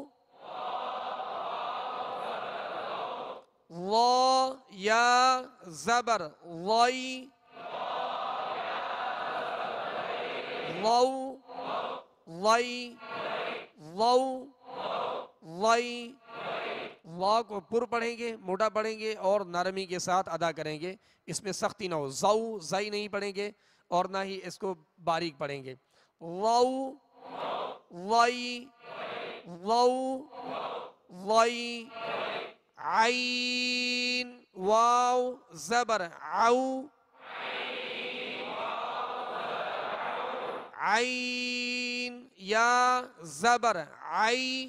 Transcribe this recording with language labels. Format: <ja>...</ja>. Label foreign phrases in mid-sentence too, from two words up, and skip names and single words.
<ur>وا یا زبر وئی وو وئی وو وئی وا کو پر پڑھیں گے موٹا پڑھیں گے اور نرمی کے ساتھ ادا کریں گے اس میں سختی نہ ہو زو زئی نہیں پڑھیں گے اور نہ ہی اس کو باریک پڑھیں گے وو وئی وو وئی عین واو زبر عو عین یا زبر عئی</ur>